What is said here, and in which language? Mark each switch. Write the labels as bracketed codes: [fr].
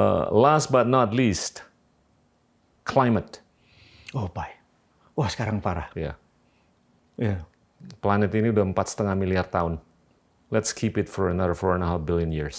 [en] Last but not least, climate. [id] Buy. Wah, sekarang parah. Ya. [en] Yeah. [id] Planet ini udah 4,5 miliar tahun. [en] Let's keep it for another 4.5 billion years.